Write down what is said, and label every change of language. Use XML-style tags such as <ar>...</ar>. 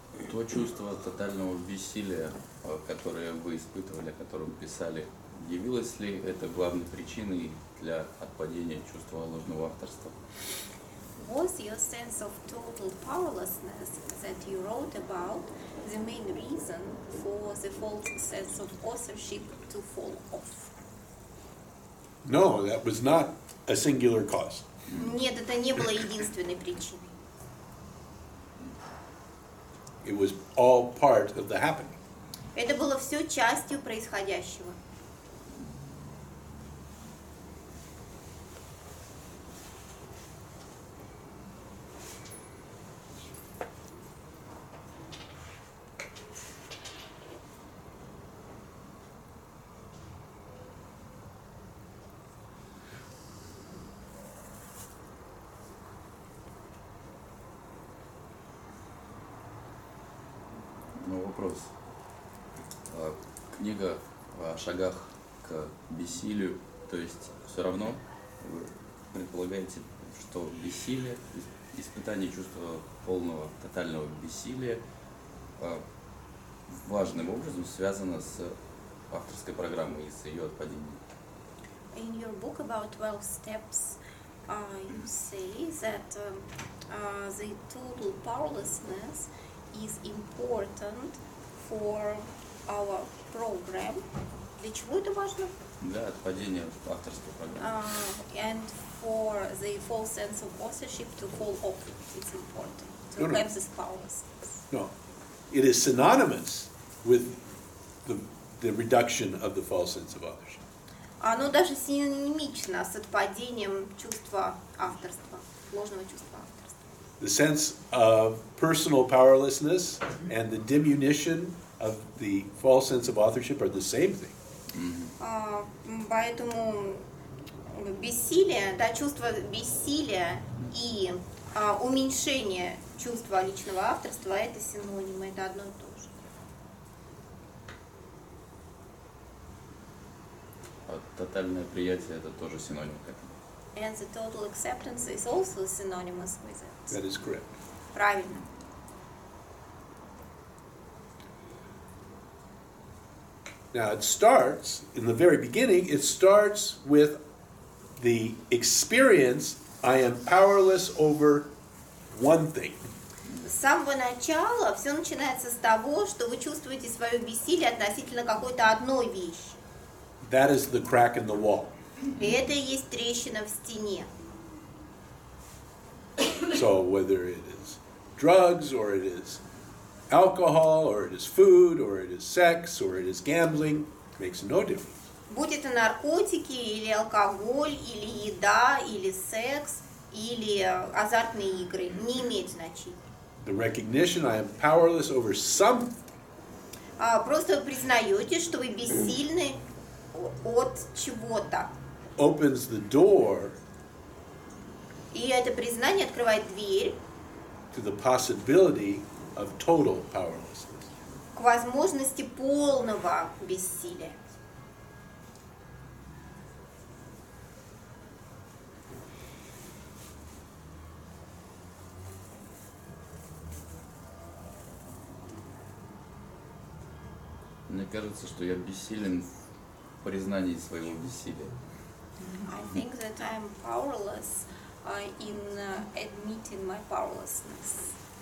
<ru>То чувство тотального бессилия, которое вы испытывали, о котором писали, явилось ли это главной причиной для отпадения чувства ложного авторства?</ru> <en>Was your sense of total powerlessness that you wrote about the main reason for the false sense of authorship to fall off? No, that was not a singular cause.</en> <ru>Нет, это не было единственной причиной.</ru> <en>It was all part of the happening.</en> <ru>Это было все частью происходящего. Но вопрос. Книга о шагах к бессилию, то есть все равно вы предполагаете, что бессилие, испытание чувства полного, тотального бессилия важным образом связано с авторской программой и с ее отпадением.</ru> <en>In your book about 12 steps, you say that the total powerlessness is important for our program.</en> <ru>Для чего это важно? Для отпадения авторской программы.</ru> <en>And for the false sense of authorship to fall off, it's important to No. have this powerlessness. No. It is synonymous with the reduction of the false sense of authorship.</en> <ru>Оно даже синонимично с отпадением чувства авторства, ложного чувства авторства.</ru> <en>The sense of personal powerlessness and the diminution of the false sense of authorship are the same thing.</en> <ru>Поэтому бессилие, да, чувство бессилия и уменьшение чувства личного авторства — это синонимы, это одно и то же. А тотальное приятие это тоже синоним к этому.</ru> <en>And the total acceptance is also synonymous with it. That is correct.</en> <ru>Правильно.</ru> <en>Now it starts, in the very beginning, it starts with the experience I am powerless over one thing.</en> <ru>С самого начала все начинается с того, что вы чувствуете свое бессилие относительно какой-то одной вещи.</ru> <en>That is the crack in the wall.</en> <ru>И это и есть трещина в стене.</ru> <en>So whether it is drugs, or it is alcohol, or it is food, or it is sex, or it is gambling, makes no difference.</en> <ru>Будь это наркотики, или алкоголь, или еда, или секс, или азартные игры, не имеет значения.</ru> <en>The recognition I am powerless over something</en> <ru>Просто вы признаете, что вы бессильны от чего-то.</ru> <en>opens the door</en> <ru>И это признание открывает дверь</ru> <en>to the possibility of total powerlessness.</en> <ru>к возможности полного бессилия. Мне кажется, что я бессилен в признании своего бессилия.</ru> <en>I think that I'm powerless in admitting my powerlessness.</en>